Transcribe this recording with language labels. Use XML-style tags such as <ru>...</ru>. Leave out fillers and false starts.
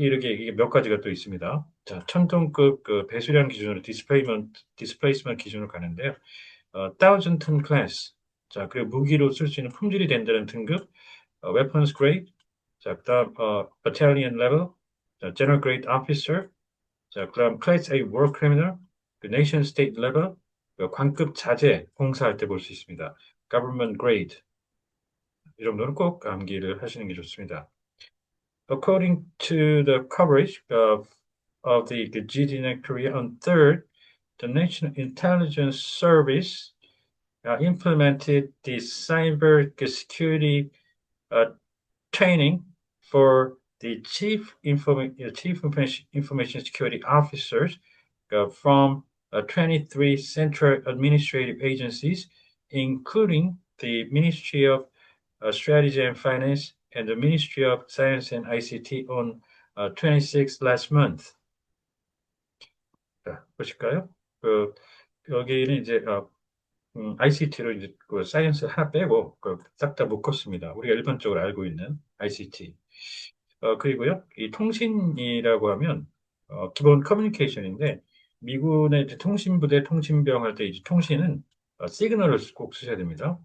<ko>이게 몇 가지가 또 있습니다. 자, 천톤급 그 배수량 기준으로 디스플레이스먼트 기준으로 가는데요. 1000톤 클래스. 자, 그리고 무기로 쓸 수 있는 품질이 된다는 등급, weapons grade. 자, 그다음 battalion level.</ko> <en>자, general grade officer. 자, 그다음 class A war criminal. 그 nation state level.</en> <ko>그 관급 자재 봉사할 때 볼 수 있습니다.</ko> <en>government grade.</en> <ko>이 정도는 꼭 암기를 하시는 게 좋습니다.</ko> <en>According to the coverage of the GD in Korea on third, the National Intelligence Service implemented the cyber security uh, training for the chief information security officers from 23 central administrative agencies, including the Ministry of Strategy and Finance and the Ministry of Science and ICT on 26 last month.</en> <ko>자, 보실까요? 그, 여기는 이제 ICT로 이제 그 사이언스 하나 빼고 싹 다 묶었습니다. 우리가 일반적으로 알고 있는 ICT. 그리고요, 이 통신이라고 하면 기본 커뮤니케이션인데 미군의 이제 통신부대 통신병 할 때 이제 통신은 시그널을 꼭 쓰셔야 됩니다.</ko>